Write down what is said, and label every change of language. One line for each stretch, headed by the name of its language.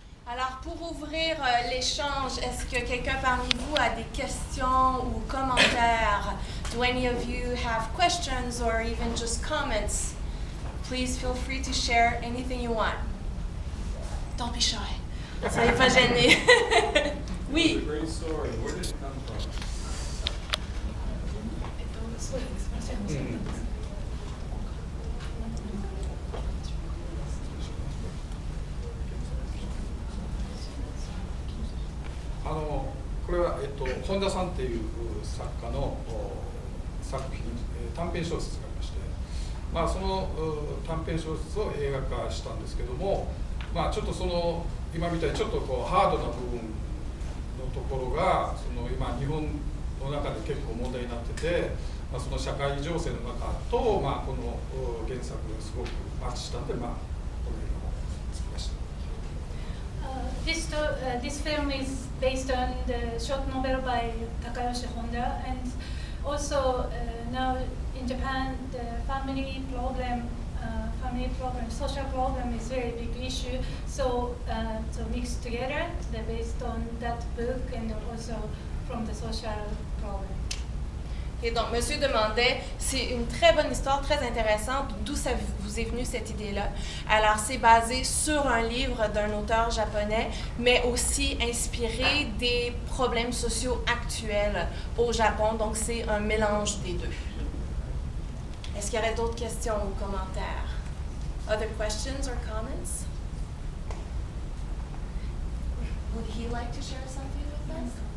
French: Alors, pour ouvrir l'échange, est-ce que quelqu'un parmi vous a des questions ou commentaires?
English: Do any of you have questions or even just comments? Please feel free to share anything you want. Don't be shy.
French: Soyez pas gênés. Oui.
English: It's a great story. Where did it come from?
Japanese: これは、本田さんっていう作家の作品、短編小説がありまして、その短編小説を映画化したんですけども、ちょっとその今みたいにちょっとこうハードな部分のところが今日本の中で結構問題になってて、その社会情勢の中と、この原作がすごくマッチしたんで、この映画を作りました。
English: This film is based on the short novel by Takayoshi Honda, and also now in Japan the family problem, social problem is a very big issue. So mixed together, they're based on that book and also from the social problem.
French: Et donc, monsieur demandait, c'est une très bonne histoire, très intéressante, d'où ça vous est venue cette idée-là. Alors, c'est basé sur un livre d'un auteur japonais, mais aussi inspiré des problèmes sociaux actuels au Japon. Donc, c'est un mélange des deux. Est-ce qu'il y aurait d'autres questions ou commentaires?
English: Other questions or comments? Would he like to share something with us?